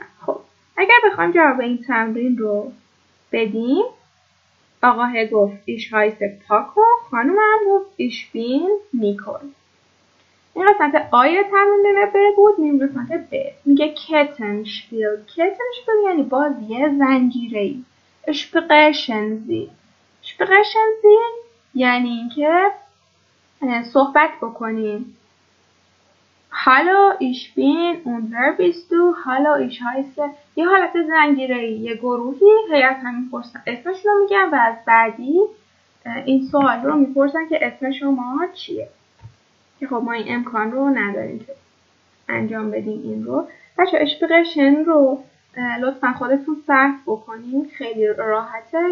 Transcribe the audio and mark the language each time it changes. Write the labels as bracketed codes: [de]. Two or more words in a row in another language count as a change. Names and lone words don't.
[fa] خب اگر بخوایم جواب این تمرین رو بدیم، آقاه گفت [de] ich heiße Paco, [fa] خانم هم گفت [de] ich bin Nicole. [fa] این قسمت آی تمرین ب بود. میریم قسمت ب. میگه کتنشپیل. کتنشپیل یعنی بازی زنجیره‌ای. اشپقشنزی. اشپقشنزی یعنی اینکه صحبت بکنیم. [de] Hallo, ich bin und wer bist du? Hallo, ich heiße. [fa] یه حالت زنجیره‌ای، یه گروهی هیئت هم میپرسن اسمشون رو میگن و از بعدی این سوال رو میپرسن که اسم شما چیه. که خب ما این امکان رو نداریم که انجام بدیم این رو. بچه اشپقشن رو لطفا خودتون صرف بکنین، خیلی راحته.